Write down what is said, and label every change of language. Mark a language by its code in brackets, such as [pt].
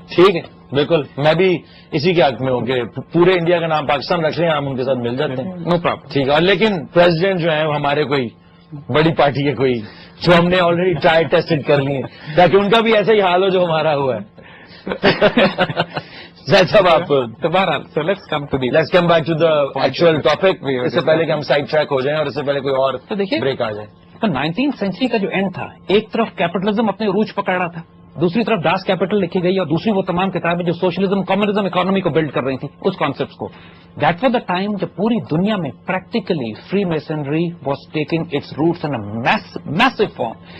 [ur] ٹھیک ہے، بالکل میں بھی اسی کے حق میں ہوں کہ پورے انڈیا کا نام پاکستان رکھ لیں، ہم ان کے ساتھ مل جاتے ہیں، [en] No problem. [ur] ٹھیک ہے. اور لیکن پریزیڈنٹ جو ہیں ہمارے کوئی بڑی پارٹی کے کوئی جو ہم نے آلریڈی ٹرائی ٹیسٹڈ کر لی ہیں تاکہ ان کا بھی ایسا ہی حال ہو جو ہمارا ہوا ہے. زید صاحب آپ [en] Let's come back to the actual topic. [ur] اس سے پہلے کہ ہم سائڈ ٹریک ہو جائیں اور اس سے پہلے کوئی اور بریک آ جائے. تو 19 سینچری کا جو اینڈ تھا، ایک طرف کیپٹلزم اپنے عروج پکڑ رہا تھا، دوسری طرف داس کیپٹل لکھی گئی اور دوسری وہ تمام کتابیں جو سوشلزم کمیونزم اکانومی کو بلڈ کر رہی تھی اس کانسیپٹس کو. [en] that was the time [ur] جب پوری دنیا میں [en] Practically freemasonry was taking its roots in meso form.